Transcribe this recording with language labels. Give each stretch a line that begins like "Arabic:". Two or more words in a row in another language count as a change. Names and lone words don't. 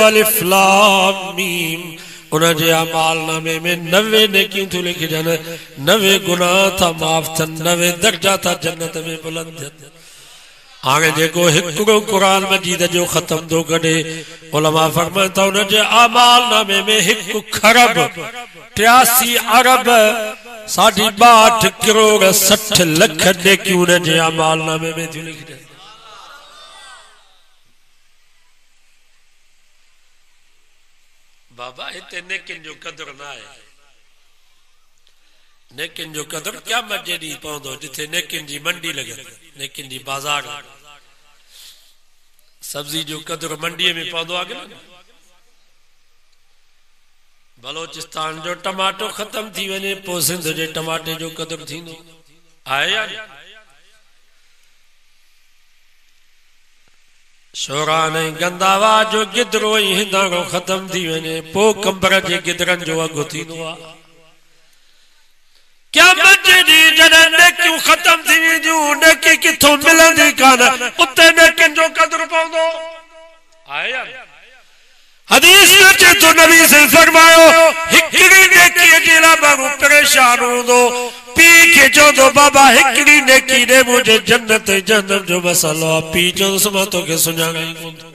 Arabic: ألف لام ميم
Sindhi: उन जे अमाल नामे में 90 नेकियूं थियूं लिखिजनि 90 गुनाह था माफ़ थियनि 90 दर्जा था जन्नत में बुलंद थियनि हाणे जेको हिकिड़ो क़ुरान मजीद जो ख़त्म थो करे उलमा फरमाइनि था उन जे अमाल नामे में 1 खरब 83 अरब 62 करोड़ 60 लख नेकियूं उन जे अमाल नामे में थियूं लिखिजनि बाबा हिते नेकिन जो कदर ना है नेकिन जो कदर क्या मजे दी पवंदो जिथे नेकिन जी मंडी लगे नेकिन जी बाजार सब्जी जो कदर मंडी में पवंदो आहे बलोचिस्तान जो टमाटो खत्म थी वने पो सिंध जे टमाटे जो कदर थींदो आहे या शोरान गंदावा जो गिदरो हिंदाणो खत्म थी वने पो कंबर जे गिदरन जो अगु थींदो आहे क्या मजे दी जने नेकियूं खत्म थी वेंदियूं नेकी किथों मिलंदी कान उते नेकिन जो कदर पवंदो आहे या हदीस में चेतो नबी से फरमायो हिकड़ी नेकी जे ला माण्हू परेशान हूंदो पी के चवंदो बाबा हिकड़ी नेकी दे मुझे जन्नत जन्नत जो मसलो पी चवंदो मां तोखे सुञाणाई कोन